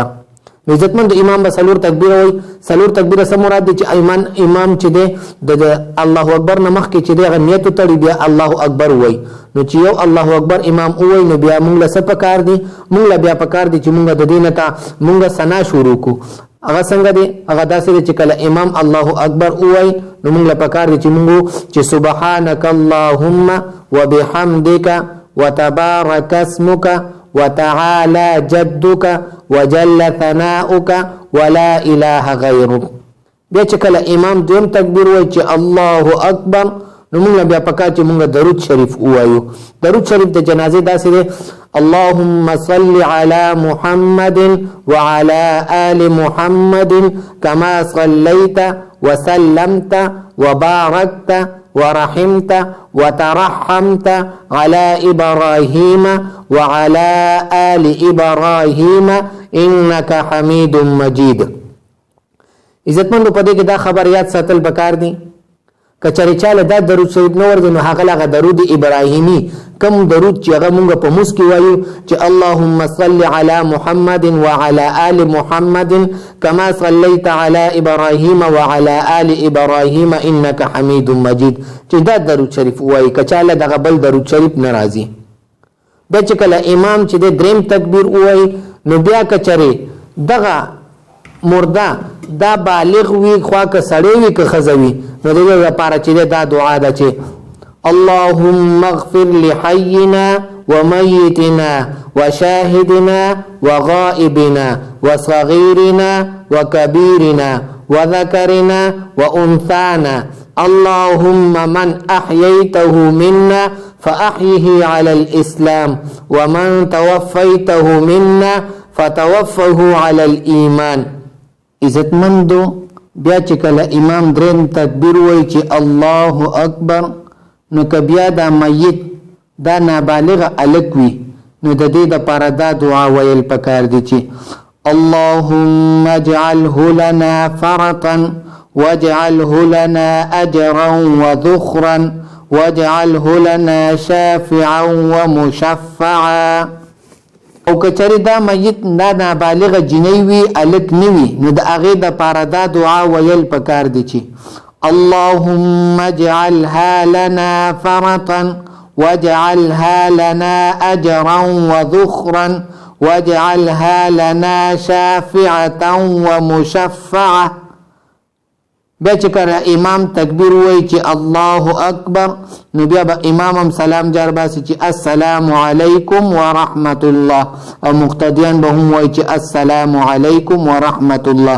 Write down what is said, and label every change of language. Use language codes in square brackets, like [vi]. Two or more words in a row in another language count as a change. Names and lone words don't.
[ps] عزتمند، امام به سلور تکبیر وای. سلور تکبیر سم مراد دي چې امام چې دی د [ar] الله اکبر [ps] نه مخکې چې دی نیت تړي بیا [ar] الله اکبر [ps] وای. نو چې یو [ar] الله اکبر [ps] امام وای نو بیا موږ له څه پکار دي؟ موږ له بیا پکار دي چې موږ د دینه ته موږ ثنا شروع کو. هغه څنګه دی؟ هغه داسې چې کله امام [ar] الله اکبر [ps] وای نو موږ له پکار دي چې موږ چې [ar] سبحانك اللهم وبحمدك وتبارك اسمك وتعالى جدك وجل ثناؤك ولا اله غيرك. [ps] بیا چې کله امام دویم تکبیر وایي چې [ar] الله اکبر [ps] نو موږ بیا پکار چې موږ درود شریف وایو. درود شریف د جنازې داسې دی: [ar] اللهم صل على محمد وعلى آل محمد كما صليت وسلمت وباركت ورحمت وترحمت على إبراهيم وعلى آل إبراهيم إنك حميد مجيد. [ps] عزتمندو، په دې کې دا خبر یاد ساتل پکار دي کچری چاله دا درود شریف نو ورته نو هغه درود ابراهیمی کم درود چې هغه مونږ په مسکی وایو چې [ar] اللهم صل على محمد وعلى آل محمد كما صليت على إبراهيم وعلى آل إبراهيم إنك حميد مجيد. [ps] چې دا درود شریف وایي کچاله دغه بل درود شریف ناراضي. بیا چې کله امام چې د دریم تکبیر وایي نو بیا کچری دغه مرده دا بالغ وی خوا که سړی وي که ښځه وي نو دغه لپاره چې دا دعا ده چې [ar] اللهم اغفر لحينا وميتنا وشاهدنا وغائبنا وصغيرنا وكبيرنا وذكرنا وأنثانا اللهم من أحييته منا فأحيه على الإسلام ومن توفيته منا فتوفه على الإيمان. [ps] عزتمندو، بیا چې کله امام دریم تکبیر وایي چې [ar] الله اکبر [ps] نو که بیا دا میت دا نابالغه الک وي نو د دې دپاره دا دعا ویل پکار دي چې [ar] اللهم اجعله لنا فرطا واجعله لنا اجرا وذخرا واجعله لنا شافعا ومشفعا. [ps] او کچری دا میت دا نابالغ جنۍ وي الک نوي نو د هغې دپاره دا دعا ویل پکار دي چې [ar] اللهم اجعلها لنا فرطا واجعلها لنا اجرا وذخرا واجعلها لنا شافعة ومشفعة. [ps] بیا چې کله امام تکبیر وایي چې [ar] الله اکبر [ps] نو بیا به امام هم سلام جار باسي چې [ar] السلام علیکم ورحمت الله [ps] او مقتدیان به هم وایي چې [ar] السلام علیکم ورحمت الله.